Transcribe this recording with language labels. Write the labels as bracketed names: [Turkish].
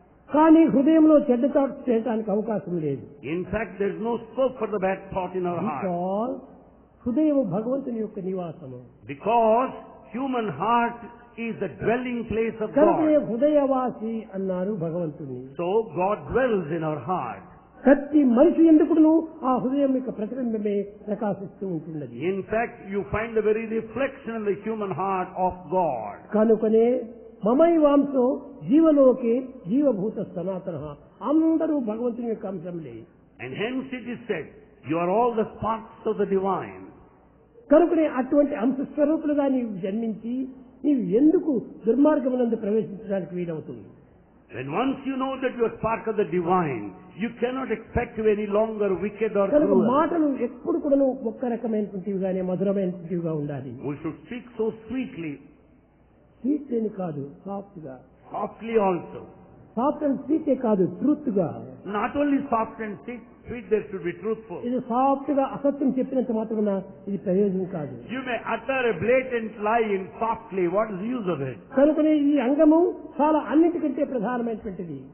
[Telugu] కానీ హృదయంలో చెడ్డ థాట్స్ చేయడానికి అవకాశం లేదు. [English] In fact, there is no scope for the bad thought in our heart. Because [Telugu] హృదయం భగవంతుని యొక్క నివాసము. [English] Because human heart is the dwelling place of [Telugu] కనుక [English] God. [Telugu] హృదయవాసి అన్నారు భగవంతుని. [English] So God dwells in our heart. [Telugu] ప్రతి మనిషి ఎందుకును ఆ హృదయం యొక్క ప్రతిబింబమే ప్రకాశిస్తూ ఉంటున్నది. [English] In fact, you find the very reflection of the human heart of God. [Telugu] కనుకనే [Sanskrit] మమైవాంసో జీవలోకే జీవభూత సనాతన, [Telugu] అందరూ భగవంతుని యొక్క అంశంలే. [English] And hence it is said, you are all the sparks of the divine. [Telugu] కనుకనే అటువంటి అంశస్వరూపులుగా నీవు జన్మించి నీవు ఎందుకు దుర్మార్గమునందు ప్రవేశించడానికి వీలవుతుంది? [English] When once you know that you are part of the divine, you cannot expect to be any longer wicked or [Telugu] కనుక [English] cruel. [Telugu] మాటలు ఎప్పుడు కూడా ఒక్క రకమైనటువంటివిగానే మధురమైనటువంటివిగా ఉండాలి. [English] We should speak so sweetly, [Telugu] sweet అని కాదు, సాఫ్ట్ గా. [English] softly also. Soft and స్వీటే [Telugu] కాదు, ట్రూత్ గా. [English] Not only soft and sweet, there should be truthful. [Telugu] ఇది సాఫ్ట్ గా అసత్యం చెప్పినంత మాత్రమే ఇది ప్రయోజనం కాదు. [English] You may utter a blatant lie in softly. What is the use of it? [Telugu] కనుకనే ఈ అంగము చాలా అన్నిటికంటే ప్రధానమైనటువంటిది.